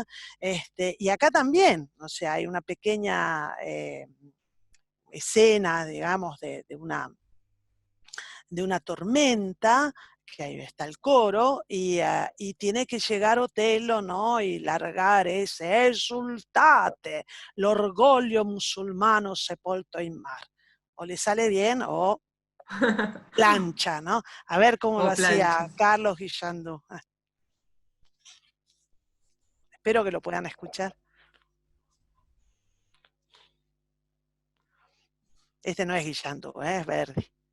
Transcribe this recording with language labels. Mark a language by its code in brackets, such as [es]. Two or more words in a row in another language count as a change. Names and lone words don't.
[es] Y acá también, o sea, hay una pequeña escena, digamos, de una tormenta, que ahí está el coro, y tiene que llegar Otello, ¿no? Y largar ese [it] esultate, l'orgoglio musulmano sepolto in mar. [es] O le sale bien o plancha, ¿no? A ver cómo lo O hacía planchas. Carlos Guillandú. Espero que lo puedan escuchar. Este no es Guillandú, es Verdi.